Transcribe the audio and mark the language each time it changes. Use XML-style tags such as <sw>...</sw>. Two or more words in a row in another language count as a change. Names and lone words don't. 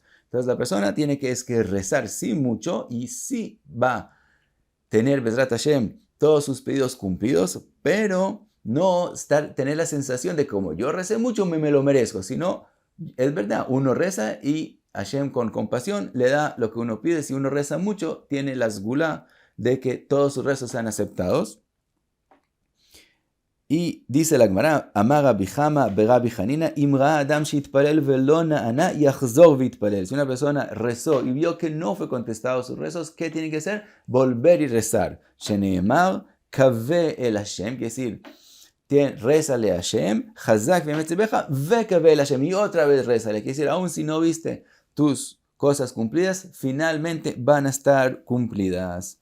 <es>Entonces la persona tiene que rezar sí mucho y sí va a tener</es> <he>בעזרת השם</he> <es>todos sus pedidos cumplidos, pero no tener la sensación de como yo recé mucho me lo merezco, sino es verdad, uno reza y Hashem con compasión le da lo que uno pide. Si uno reza mucho, tiene la sgula de que todos sus rezos sean aceptados. Y dice la Gemara,</es> <he>אמר רבי חמא ברבי חנינא ראה אדם שהתפלל ולא נענה יחזור ויתפלל.</he> <es>Si una persona rezó y vio que no fue contestado sus rezos, ¿qué tiene que hacer? Volver y rezar.</es> <he>שנאמר קוה אל השם,</he> <es>quiere decir, rézale a Hashem,</es> <he>חזק ויאמץ לבך וקוה אל השם,</he> <es>y otra vez rézale. Quiere decir, aun si no viste tus cosas cumplidas, finalmente van a estar cumplidas.</es>